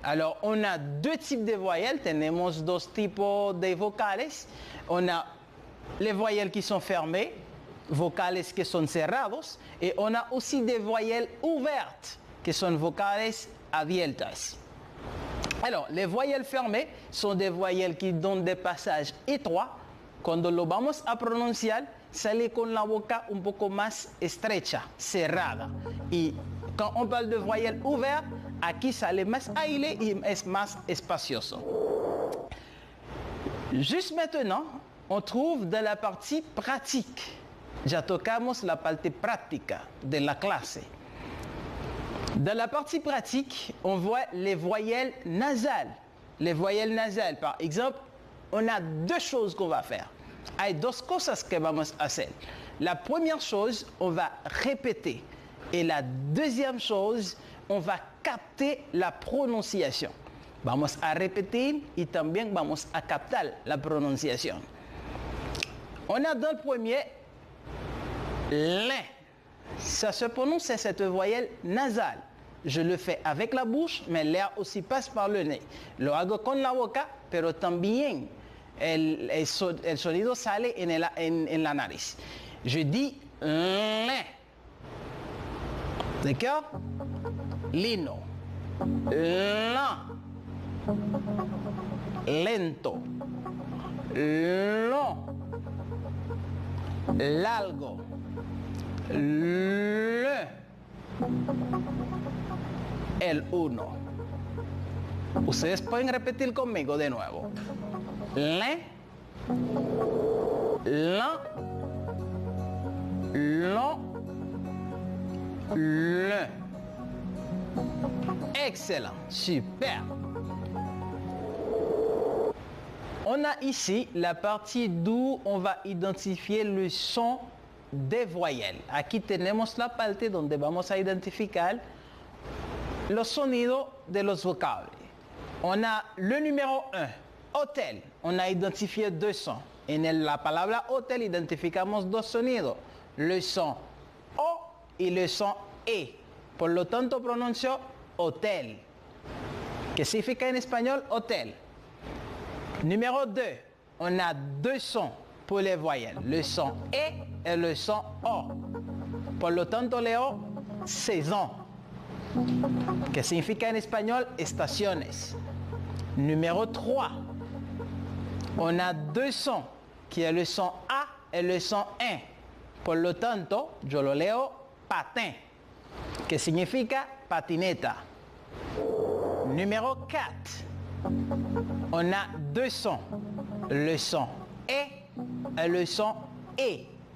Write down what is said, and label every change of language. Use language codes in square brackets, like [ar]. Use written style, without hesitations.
[fr] Alors on a deux types de voyelles, [es] tenemos dos tipos de vocales, [fr] on a les voyelles qui sont fermées, vocales qui sont cerrados, et on a aussi des voyelles ouvertes, qui sont [es] vocales abiertas. [fr] Alors, les voyelles fermées sont des voyelles qui donnent des passages étroits. [es] Cuando lo vamos a pronunciar, sale con la boca un poco más estrecha, cerrada. Y [fr] quand on parle de voyelles ouvertes, [es] aquí sale más aire y es más espacioso. [fr] Juste maintenant, on trouve dans la partie pratique. [es] Ya tocamos la parte práctica de la clase. [fr] Dans la partie pratique, on voit les voyelles nasales. Les voyelles nasales, par exemple, on a deux choses qu'on va faire. [es] Hay dos cosas que vamos a hacer. [fr] La première chose, on va répéter. Et la deuxième chose, on va capter la prononciation. [es] Vamos a repetir y también vamos a captar la prononciación. [fr] On a dans le premier l'in. Ça se prononce cette voyelle nasale. Je le fais avec la bouche, mais l'air aussi passe par le nez. [es] Lo hago con la boca, pero también el sonido sale en la nariz. [fr] Je dis l'in. D'accord? Lino. Lent. [es] Lento. [fr] Long. [es] Largo. [fr] Le. [es] El uno. Ustedes pueden repetir conmigo de nuevo. [fr] Le. La. Lo. Le. Excellent, super. On a ici la partie d'où on va identifier le son de voyelles. [es] Aquí tenemos la parte donde vamos a identificar los sonidos de los vocablos. [fr] On a le numéro 1, hôtel. On a identifié deux sons. [es] En la palabra hôtel identificamos dos sonidos, [fr] le son O y le son E. [es] Por lo tanto pronuncio hotel. ¿Qué significa en español hotel? [fr] Numéro 2, on a deux sons pour les voyelles, le son E et le son O. [es] Por lo tanto leo saison. ¿Qué significa en español estaciones? [fr] Numéro 3, on a deux sons, qui est le son A et le son 1. [es] Por lo tanto, yo lo leo patin, que significa patineta. [fr] Numéro 4, on a deux sons, le son E et le son E.